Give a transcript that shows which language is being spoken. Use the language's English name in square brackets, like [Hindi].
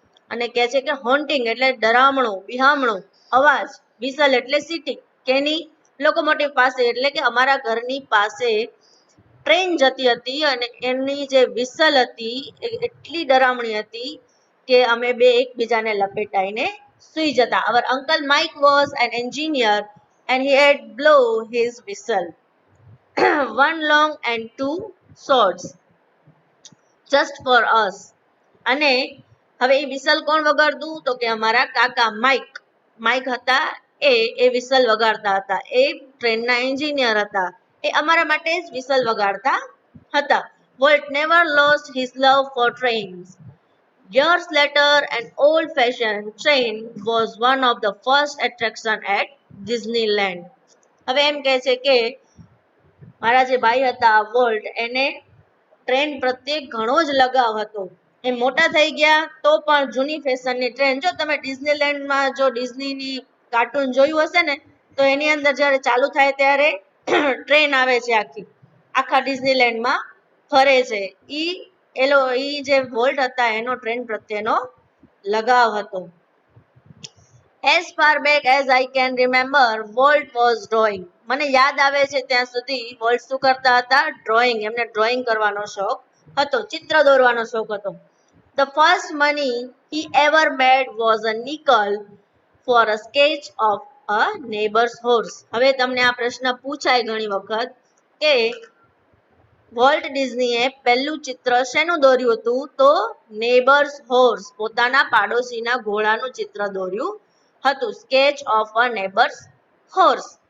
[Gujarati] અને કહે છે કે હોન્ટિંગ એટલે ડરામણું, બિહામણું અવાજ, વિસલ એટલે સીટી, કેની? લોકોમોટિવ પાસે એટલે કે અમારા ઘરની પાસે ટ્રેન જતી હતી અને એની જે વિસલ હતી એ એટલી ડરામણી હતી કે અમે બે એકબીજાને લપેટાઈને સૂઈ જતા. [English] Our uncle Mike was an engineer and he had blow his whistle, one long and two shorts, just for us. [Gujarati] અને હવે એ વિસલ કોણ વગાડતું? તો કે અમારા કાકા માઇક હતા, એ વિસલ વગાડતા હતા. એ ટ્રેનના એન્જિનિયર હતા, એ અમારા માટે જ વિસલ વગાડતા હતા. [English] Walt never lost his love for trains. Years later, an old-fashioned train was one of the first attraction at Disneyland. [Gujarati] હવે એમ કહે છે કે મારા જે ભાઈ હતા વોલ્ટ, એને ટ્રેન પ્રત્યે ઘણો જ લગાવ હતો. એ મોટા થઈ ગયા તો પણ જૂની ફેશનની ટ્રેન, જો તમે ડિઝનીલેન્ડમાં જો ડિઝનીની કાર્ટૂન જોયું હશે ને, તો એની અંદર જ્યારે ચાલુ થાય ત્યારે ટ્રેન આવે છે, આખા ડિઝનીલેન્ડમાં ફરે છે. ઈ જે વોલ્ટ હતા એનો ટ્રેન પ્રત્યેનો લગાવ હતો. [English] As far back as I can remember, Walt was drawing. [Gujarati] મને યાદ આવે છે ત્યાં સુધી વોલ્ટ શું કરતા હતા? ડ્રોઈંગ. એમને ડ્રોઈંગ કરવાનો શોખ હતો, ચિત્ર દોરવાનો શોખ હતો. [English] The first money he ever made was a nickel for a sketch of a neighbor's horse. [Gujarati] હવે તમને આ પ્રશ્ન પૂછાય ઘણી વખત કે વોલ્ટ ડિઝનીએ પહેલું ચિત્ર શેનું દોર્યું હતું? તો નેબર્સ હોર્સ, પોતાના પાડોશીના ઘોડાનું ચિત્ર દોર્યું હતું, [English] Sketch of a neighbour's horse.